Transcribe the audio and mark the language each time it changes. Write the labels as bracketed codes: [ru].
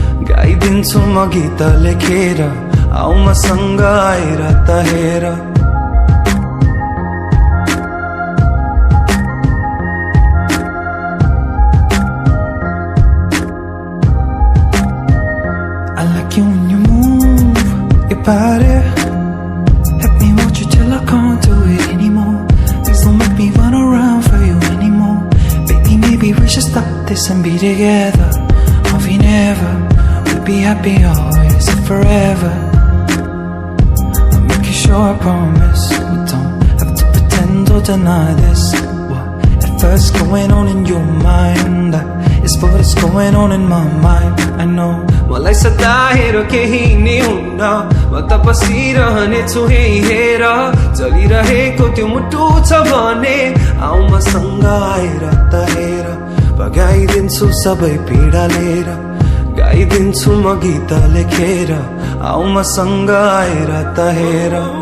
[ne] गाइदिन्छु म गीत लेखेर आउ मसँग आएर त हेर [en] I like you when you move your body. Let me watch you till I can't do it anymore. Please don't make me run around for you anymore. Baby, maybe we should stop this and be together. Or we never we'll be happy always and forever. I promise we don't have to pretend or deny this. Whatever's going on in your mind, that is what's going on in my mind. I know. [ne] मलाई सताएर केही नै हुन्न म त बसिरहने छु हेर चलिरहेको त्यो मुटु छ भने आउ मसँग आएर त हेर भगाइदिन्छु सबै पीडा लिएर गाइदिन्छु म गीत लेखेर आउ मसँग आएर त हेर